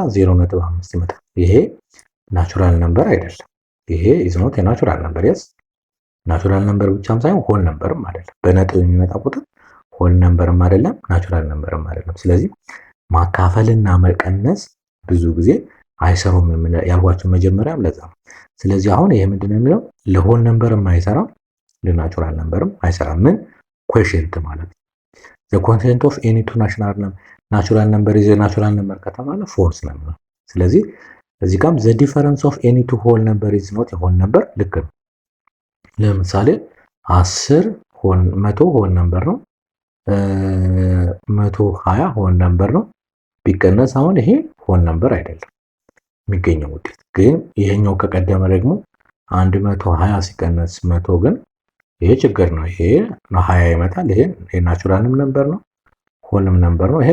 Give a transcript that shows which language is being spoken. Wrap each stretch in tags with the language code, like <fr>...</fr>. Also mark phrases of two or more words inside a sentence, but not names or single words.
<am>0.5 ይመጣል። ይሄ</am> <en>natural number</en> <am>አይደለም። ይሄ</am> <en>is not natural number። natural number</en> <am>ብቻም ሳይሆን</am> <en>whole numberም</en> <am>አይደለም። በነጥብ የሚመጣ ቁጥር</am> <en>whole numberም</en> <am>አይደለም፣</am> <en>natural numberም</en> <am>አይደለም። ስለዚህ ማካፈልና መቀነስ ብዙ ጊዜ አይሰሩም ያልኳቸው መጀመሪያም ለዛ ነው። ስለዚህ አሁን ይሄ ምንድነው የሚለው?</am> <en>ለwhole numberም</en> <am>አይሰራም፣</am> <en>ለnatural numberም</en> <am>አይሰራም። ምን ኮሽንት ማለት ነው።</am> <en>the quotient of any two natural number is a natural number</en> <am>ከተባለ ፎልስ ነው የሚለው። ስለዚህ እዚህ ጋርም</am> <en>the difference of any two whole number is not a whole number</en> <am>ልክ ነው። ለምሳሌ 100</am> <en>whole number</en> <am>ነው፣ 120</am> <en>whole number</en> <am>ነው። ቢቀነስ አሁን ይሄ</am> <en>whole number</en> <am>አይደለም የሚገኘው ውጤት። ግን ይሄኛው ከቀደመ ደግሞ 120 ሲቀነስ 100 ግን ይሄ ችግር ነው። ይሄ 20 ይመጣል። ይሄ</am> <en>naturalም number</en> <am>ነው፣</am> <en>wholeም number</en> <am>ነው። ይሄ</am>